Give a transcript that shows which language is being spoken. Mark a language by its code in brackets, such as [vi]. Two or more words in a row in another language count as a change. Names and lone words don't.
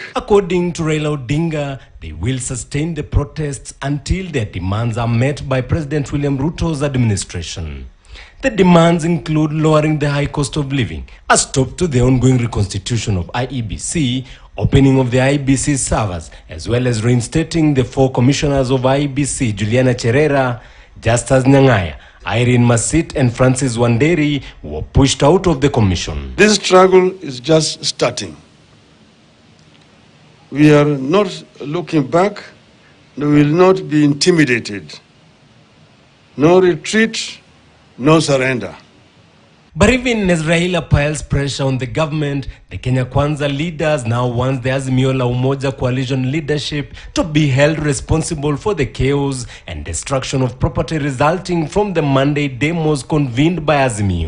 [en] According to Raila Odinga, they will sustain the protests until their demands are met by President William Ruto's administration. The demands include lowering the high cost of living, a stop to the ongoing reconstitution of IEBC, opening of the IEBC servers, as well as reinstating the 4 commissioners of IEBC, Juliana Cherera, Justus Nyang'aya, Irene Masit and Francis Wanderi, who were pushed out of the commission. This struggle is just starting. We are not looking back, and we will not be intimidated. No retreat, no surrender. But even as Raila piles pressure on the government, the Kenya Kwanza leaders now want the Azimio la Umoja coalition leadership to be held responsible for the chaos and destruction of property resulting from the Monday demos convened by Azimio.